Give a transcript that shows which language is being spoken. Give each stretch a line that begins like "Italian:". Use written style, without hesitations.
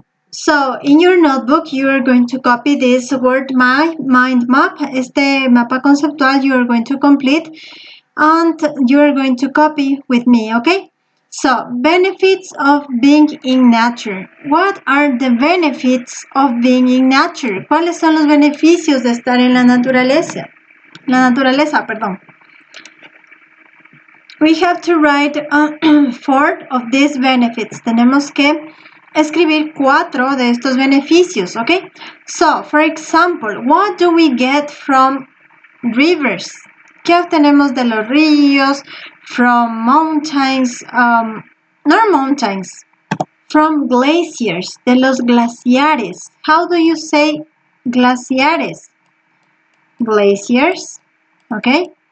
English: So in your notebook, you are going to copy this word mind map.
Spanish: Este mapa conceptual
English: you are going to complete and you are going to copy with me, okay? So, benefits of being in nature. What are the benefits of being in nature?
Spanish: ¿Cuáles son los beneficios de estar en la naturaleza? Perdón.
English: We have to write 4 of these benefits.
Spanish: Tenemos que escribir 4 de estos beneficios, okay?
English: So, for example, what do we get from rivers?
Spanish: ¿Qué obtenemos de los ríos?
English: From mountains, not mountains, from glaciers,
Spanish: de los glaciares.
English: How do you say glaciares? Glaciers, okay?